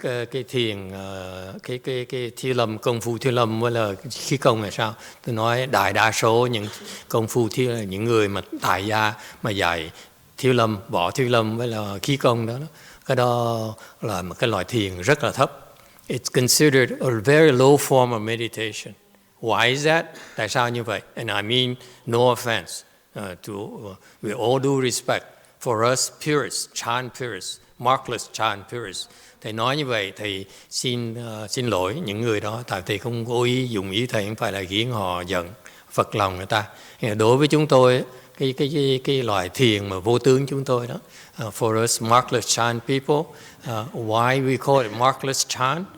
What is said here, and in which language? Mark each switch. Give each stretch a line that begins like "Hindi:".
Vietnamese: Cái thiền, cái Thiền lâm, công phu Thiền lâm với là khí công là sao? Tôi nói đại đa số những công phu những người mà tại gia mà dạy Thiền lâm, võ Thiền lâm với là khí công đó, cái đó là một cái loại thiền rất là thấp.
English: It's considered a very low form of meditation. Why is that?
Vietnamese: Tại sao như vậy?
English: And I mean no offense with all due respect for us purists, Chan purists, markless Chan purists.
Vietnamese: Thầy nói như vậy thì xin lỗi những người đó, tại thầy không cố ý dùng ý thầy không phải là khiến họ giận, phật lòng người ta. Đối với chúng tôi, cái loại thiền mà vô tướng chúng tôi đó,
English: for us markless Chan people, why we call it markless Chan?